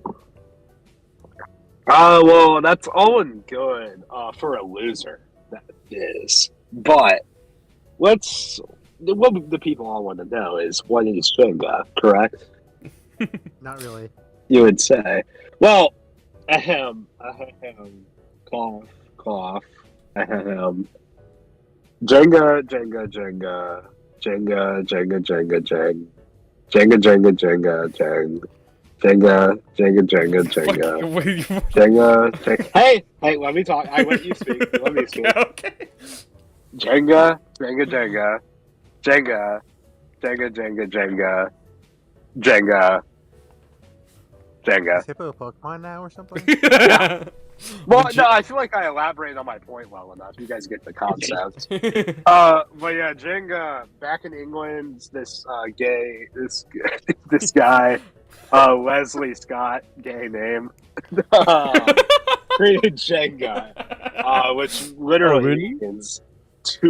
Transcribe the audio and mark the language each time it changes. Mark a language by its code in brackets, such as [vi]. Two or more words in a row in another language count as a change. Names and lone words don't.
[en] Well, that's all and good for a loser. That is. But what the people all want to know is, what is Jenga, correct? Not really. You would say. Well, cough, cough, Jenga, Jenga, Jenga, Jenga, Jenga, Jenga, Jenga, Jeng, Jenga, Jenga, Jenga, Jeng, Jenga, Jenga, Jenga, Jenga, Jenga, Jenga. Hey, let me talk. I let you speak. Let me speak. Okay. Jenga, Jenga, Jenga, Jenga, Jenga, Jenga, Jenga, Jenga, Jenga. Is Hippo a Pokemon now or something? Yeah. Well, no, I feel like I elaborated on my point well enough. You guys get the concept. But yeah, Jenga, back in England, this guy, Leslie Scott, gay name, created Jenga, which literally means to.